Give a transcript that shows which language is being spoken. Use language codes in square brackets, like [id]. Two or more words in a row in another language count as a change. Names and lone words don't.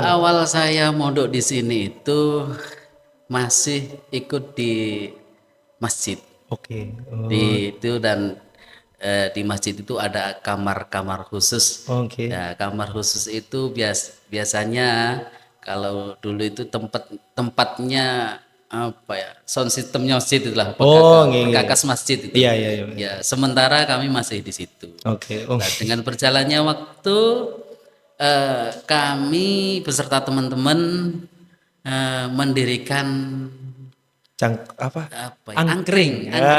[id] Awal saya mondok di sini itu masih ikut di masjid. Oke. Di itu dan di masjid itu ada kamar-kamar khusus. Oke. Ya, kamar khusus itu biasanya Kalau dulu itu tempatnya apa ya? Sound systemnya masjid itulah, [jv] Oh, nggih, nggih. [id] perkakas masjid itu. Iya, iya, iya. Ya, sementara kami masih di situ. Oke. Oh. Nah, dengan berjalannya waktu kami beserta teman-teman mendirikan Apa? apa ya? Angkring, Ya,